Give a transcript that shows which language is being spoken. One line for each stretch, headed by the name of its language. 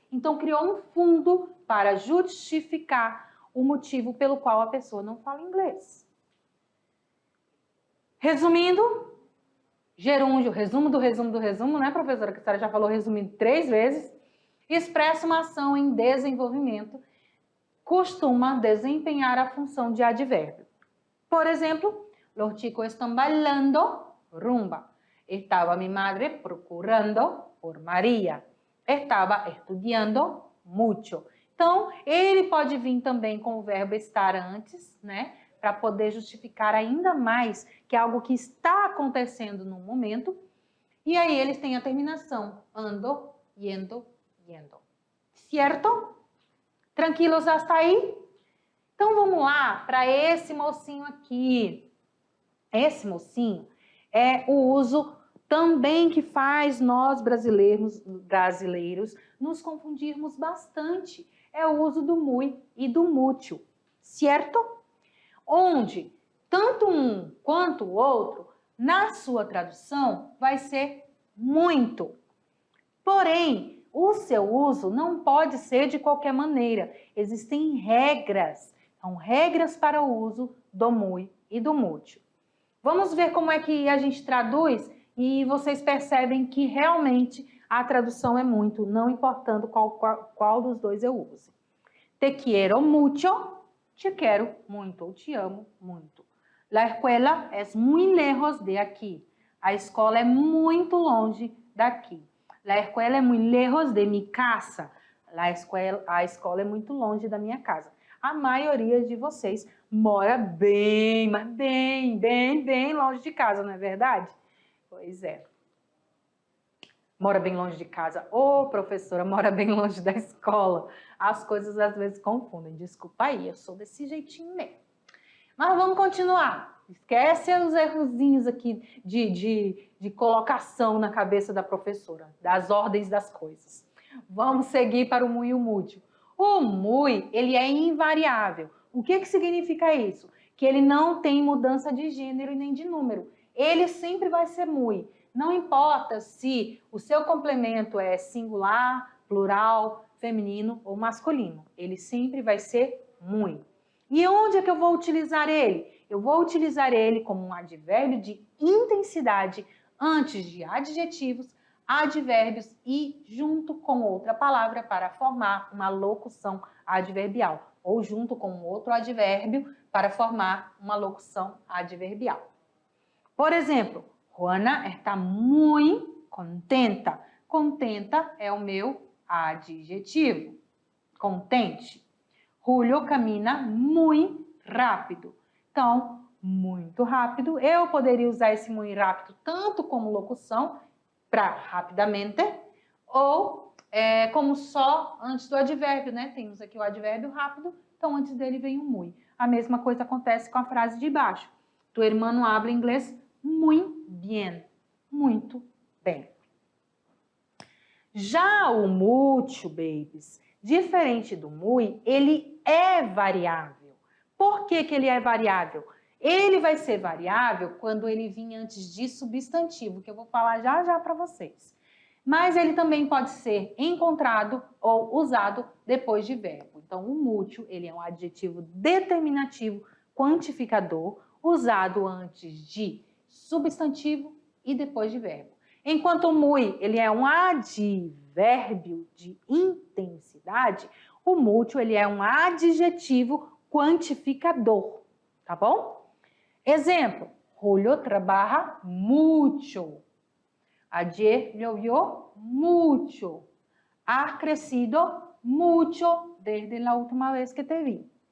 Portuguese: Então, criou um fundo para justificar o motivo pelo qual a pessoa não fala inglês. Resumindo, gerúndio, resumo do resumo, né, professora? Que a senhora já falou resumindo 3 vezes. Expressa uma ação em desenvolvimento, costuma desempenhar a função de advérbio. Por exemplo,
Spanish: los chicos están bailando rumba. Estaba mi madre procurando por María.
Portuguese: Estava
Spanish: estudiando mucho.
Portuguese: Então, ele pode vir também com o verbo estar antes, né? Para poder justificar ainda mais que é algo que está acontecendo no momento. E aí eles têm a terminação ando, yendo, yendo. Certo? Tranquilos hasta aí? Então, vamos lá para esse mocinho aqui. Esse mocinho é o uso também que faz nós brasileiros nos confundirmos bastante. É o uso do muy e do mucho, certo? Onde tanto um quanto o outro, na sua tradução, vai ser muito. Porém, o seu uso não pode ser de qualquer maneira. Existem regras. São regras para o uso do muy e do mucho. Vamos ver como é que a gente traduz e vocês percebem que realmente a tradução é muito, não importando qual dos dois eu use.
Spanish: Te quiero mucho,
Portuguese: te quero muito, ou te amo muito.
Spanish: La escuela es muy lejos de aquí.
Portuguese: A escola é muito longe daqui.
Spanish: La escuela é muy lejos de mi casa.
Portuguese: A escola é muito longe da minha casa. A maioria de vocês mora bem, mas bem longe de casa, não é verdade? Pois é. Mora bem longe de casa. Ô, professora, mora bem longe da escola. As coisas às vezes confundem. Desculpa aí, eu sou desse jeitinho mesmo. Mas vamos continuar. Esquece os errozinhos aqui de colocação na cabeça da professora, das ordens das coisas. Vamos seguir para o muy e o mucho. O muy, ele é invariável. O que significa isso? Que ele não tem mudança de gênero e nem de número. Ele sempre vai ser muy. Não importa se o seu complemento é singular, plural, feminino ou masculino. Ele sempre vai ser muy. E onde é que eu vou utilizar ele? Eu vou utilizar ele como um advérbio de intensidade antes de adjetivos, advérbios e junto com outra palavra para formar uma locução adverbial ou junto com outro advérbio para formar uma locução adverbial. Por exemplo,
Spanish: Juana está muy contenta.
Portuguese: Contenta é o meu adjetivo. Contente.
Spanish: Julio camina muy rápido.
Portuguese: Então, muito rápido. Eu poderia usar esse muito rápido tanto como locução, para rapidamente, ou como só antes do advérbio, né? Temos aqui o advérbio rápido, então antes dele vem o muy. A mesma coisa acontece com a frase de baixo.
Spanish: Tu hermano habla inglês muy bien.
Portuguese: Muito bem. Já o mucho, babies, diferente do muy, ele é variável. Por que que ele é variável? Ele vai ser variável quando ele vir antes de substantivo, que eu vou falar já já para vocês. Mas ele também pode ser encontrado ou usado depois de verbo. Então, o mútil, ele é um adjetivo determinativo quantificador usado antes de substantivo e depois de verbo. Enquanto o muy, ele é um advérbio de intensidade, o mútil, ele é um adjetivo quantificador, tá bom?
Spanish: Exemplo, Julio trabaja mucho. Ayer llovió mucho. Has crecido mucho desde la última vez que te vi.